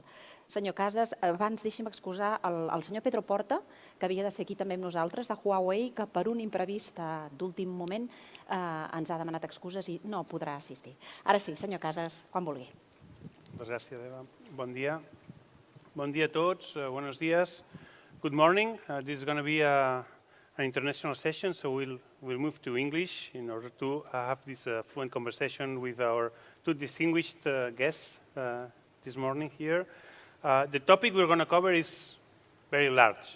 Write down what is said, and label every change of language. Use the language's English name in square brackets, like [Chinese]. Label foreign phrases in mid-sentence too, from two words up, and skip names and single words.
[Catalan] Senyor Casas, abans deixi'm excusar el senyor Pedro Porta, que havia de ser aquí també amb nosaltres, de Huawei, que per un imprevist d'últim moment ens ha demanat excuses i no podrà assistir. Ara sí, senyor Casas, quan vulgui. Moltes gràcies, Eva. Bon dia. Bon dia a tots. [Spanish] Buenos días. [English] Good morning. This is going to be an international session, so we'll move to English in order to have this fluent conversation with our two distinguished guests this morning here. The topic we're going to cover is very large.